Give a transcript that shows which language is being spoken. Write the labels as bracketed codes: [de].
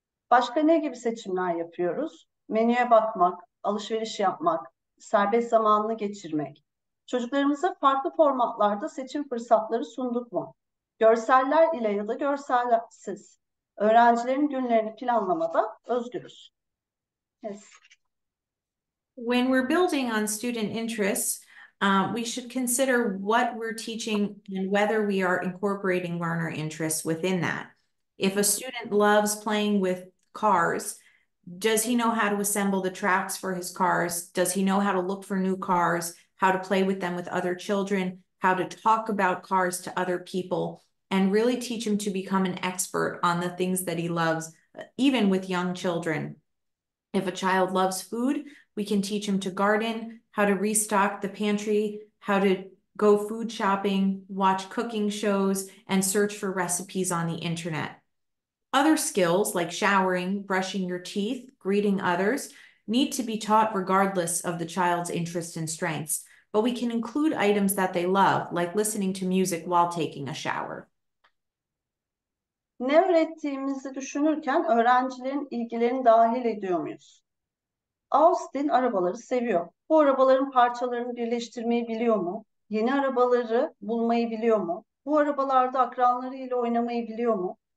[tr] Başka ne gibi seçimler yapıyoruz? Menüye bakmak, alışveriş yapmak, serbest zamanını geçirmek. Çocuklarımıza farklı formatlarda seçim fırsatları sunduk mu? Görseller ile ya da görselsiz. Öğrencilerin günlerini planlamada özgürüz. [en] Yes. When we're building on student interests, we should consider what we're teaching and whether we are incorporating learner interests within that. If a student loves playing with cars, does he know how to assemble the tracks for his cars? Does he know how to look for new cars, how to play with them with other children, how to talk about cars to other people, and really teach him to become an expert on the things that he loves, even with young children. If a child loves food, we can teach him to garden, how to restock the pantry, how to go food shopping, watch cooking shows, and search for recipes on the internet. Other skills like showering, brushing your teeth, greeting others need to be taught regardless of the child's interests and strengths, but we can include items that they love, like listening to music while taking a shower. [tr] Ne öğrettiğimizi düşünürken öğrencilerin ilgilerini dahil ediyor muyuz? Austin arabaları seviyor. Bu arabaların parçalarını birleştirmeyi biliyor mu? Yeni arabaları bulmayı biliyor mu? Bu arabalarda akranlarıyla oynamayı biliyor mu?